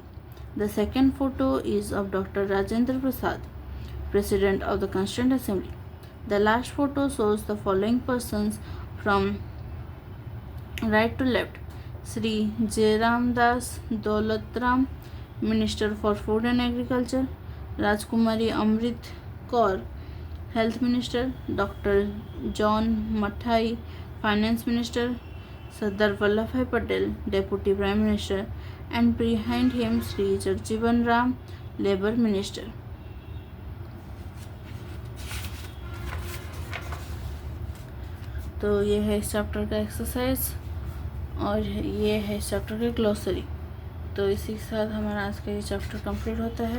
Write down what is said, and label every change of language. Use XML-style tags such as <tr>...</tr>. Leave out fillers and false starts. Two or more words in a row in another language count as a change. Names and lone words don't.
<en>The second photo is of Dr. Rajendra Prasad, President of the Constituent Assembly. The last photo shows the following persons from right to left: Sri Jairam Das Daulatram, Minister for Food and Agriculture; Rajkumari Amrit Kaur, Health Minister; Dr. John Mathai, Finance Minister; Sardar Vallabhbhai Patel, Deputy Prime Minister; and behind him Sri Jagjivan Ram, Labour Minister.</en> <hi>तो ये है इस चैप्टर का एक्सरसाइज और ये है इस चैप्टर की ग्लॉसरी। तो इसी के साथ हमारा आज का ये</hi> <en>chapter complete</en> <hi>होता है।</hi>